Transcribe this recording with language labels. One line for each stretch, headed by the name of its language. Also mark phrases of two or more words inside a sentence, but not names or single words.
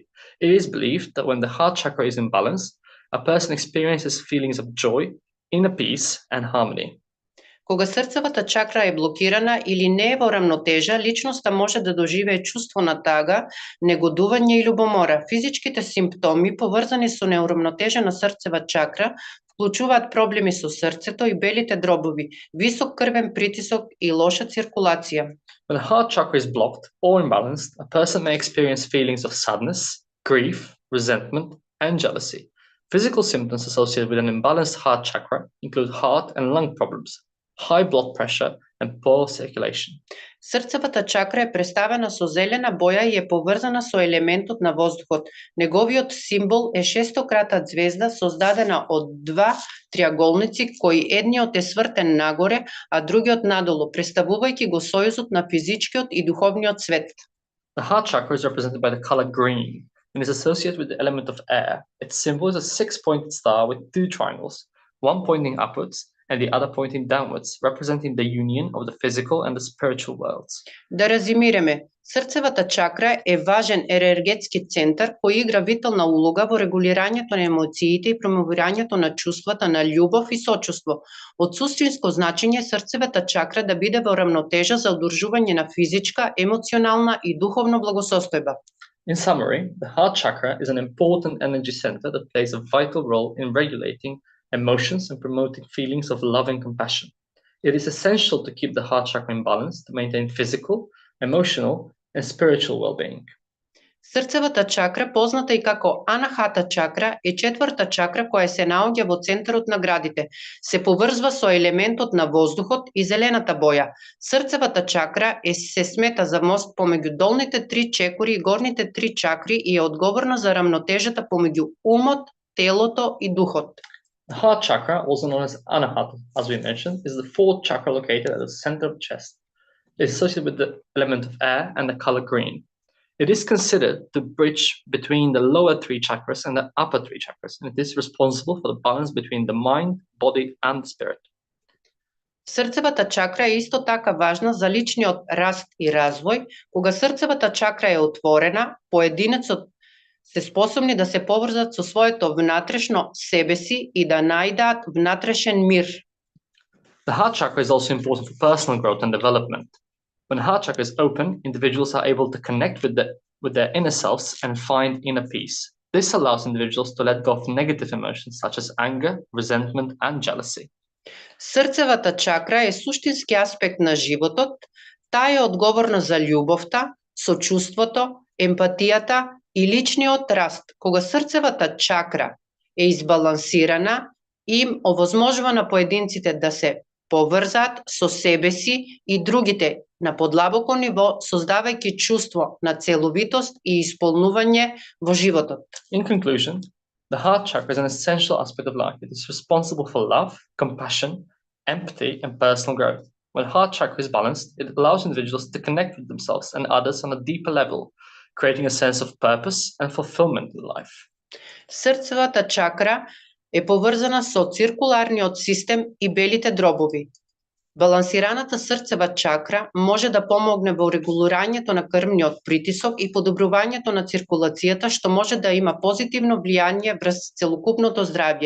English: It is believed that when the heart chakra is in balance, a person experiences feelings of joy, inner peace, and harmony.
Macedonian: Кога срцевата чакра е блокирана или не е во рамнотежа, личноста може да доживее чувство на тага, негодување и љубомора. Физичките симптоми поврзани со неурамнотежена срцева чакра вклучуваат проблеми со срцето и белите дробови, висок крвен притисок и лоша циркулација.
English: When the heart chakra is blocked or imbalanced, a person may experience feelings of sadness, grief, resentment, and jealousy. Physical symptoms associated with an imbalanced heart chakra include heart and lung problems, high blood pressure, and poor circulation.
Macedonian: Срцевата чакра е представена со зелена боја и е поврзана со елементот на воздухот. Неговиот символ е шестократа ѕвезда создадена од два триаголници кои едниот е свртен нагоре, а другиот надолу, представувајќи го сојузот на физичкиот и духовниот свет.
English: The heart chakra is represented by the color green and is associated with the element of air. Its symbol is a six-pointed star with two triangles, one pointing upwards and the other pointing downwards, representing the union of the physical and the spiritual worlds.
Macedonian: Да резимираме, срцевата чакра е важен енергетски центар кој игра витална улога во регулирањето на емоциите и промовирањето на чувствата на љубов и сочувство. Од суштинско значење срцевата чакра да биде во рамнотежа за одржување на физичка, емоционална и духовна благосостојба.
English: In summary, the heart chakra is an important energy center that plays a vital role in regulating emotions and promoting feelings of love and compassion. It is essential to keep the heart chakra in balance to maintain physical, emotional, and spiritual well-being.
Macedonian: Срцевата чакра, позната и како анахата чакра, е четврта чакра која се наоѓа во центарот на градите. Се поврзва со елементот на воздухот и зелената боја. Срцевата чакра се смета за мост помеѓу долните три чекори и горните три чакри и е одговорна за рамнотежата помеѓу умот, телото и духот.
English: The heart chakra, also known as anahata, as we mentioned, is the fourth chakra located at the center of the chest. It is associated with the element of air and the color green. It is considered to bridge between the lower three chakras and the upper three chakras, and it is responsible for the balance between the mind, body, and the spirit.
Macedonian: Срцевата чакра е исто така важна за личниот раст и развој. Кога срцевата чакра е отворена, поединецот се способни да се поврзат со своето внатрешно себе си и да најдат внатрешен мир.
English: The heart chakra is also important for personal growth and development. When the heart chakra is open, individuals are able to connect with their inner selves and find inner peace. This allows individuals to let go of negative emotions such as anger, resentment, and jealousy.
Macedonian: Срцевата чакра е суштински аспект на животот. Таа е одговорна за љубовта, сочувството, емпатијата и личниот раст. Кога срцевата чакра е избалансирана, им овозможува на поединците да се поврзаат со себе си и другите на подлабоко ниво, создавајќи чувство на целовитост и исполнување во животот.
English: In conclusion, the heart chakra is an essential aspect of life. It is responsible for love, compassion, empathy, and personal growth. When heart chakra is balanced, it allows individuals to connect with themselves and others on a deeper level, creating a sense of purpose and fulfillment in life.
Macedonian: Срцевата чакра е поврзана со циркуларниот систем и белите дробови. Балансираната срцева чакра може да помогне во регулирањето на крвниот притисок и подобрувањето на циркулацијата, што може да има позитивно влијание врз целокупното здравје.